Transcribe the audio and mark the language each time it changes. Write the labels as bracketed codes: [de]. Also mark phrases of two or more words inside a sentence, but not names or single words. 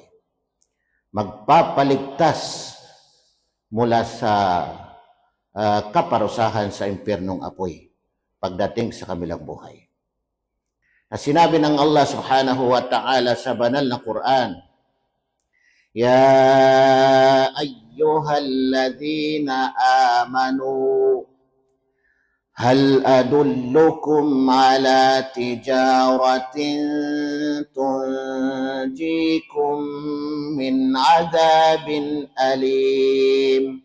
[tl] Magpapaligtas mula sa kaparusahan sa impyernong apoy pagdating sa kabilang buhay. Na sinabi ng Allah [ar] سبحانه وتعالى [tl] sa banal na Quran, Ya [ar] أيها الذين آمنوا هل أدلكم على تجارة تنجيكم من عذاب أليم